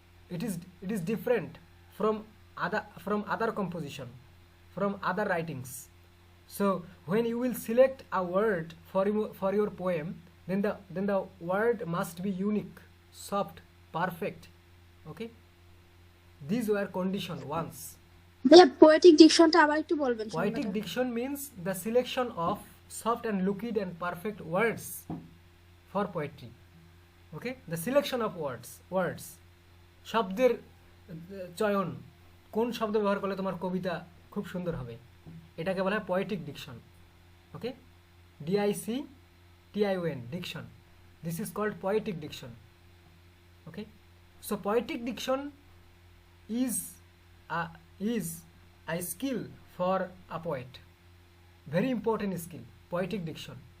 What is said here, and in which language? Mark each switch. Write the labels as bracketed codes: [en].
[en] It is different from other composition, from other writings. So when you will select a word for your poem, then the word must be unique, soft, perfect. Okay, these were condition once. [bn] ভাইয়া poetic ডিকশনটা আবার একটু বলবেন? [en] Poetic diction means the selection of soft and looked and perfect words for poetry. Okay, the selection of words, [bn] শব্দের চয়ন, কোন শব্দ ব্যবহার করলে তোমার কবিতা খুব সুন্দর হবে, এটাকে বলা হয় poetic diction. [en] Okay, DICTION, diction. This is called poetic diction. Okay, so poetic diction is a skill for a poet, very important skill, poetic diction.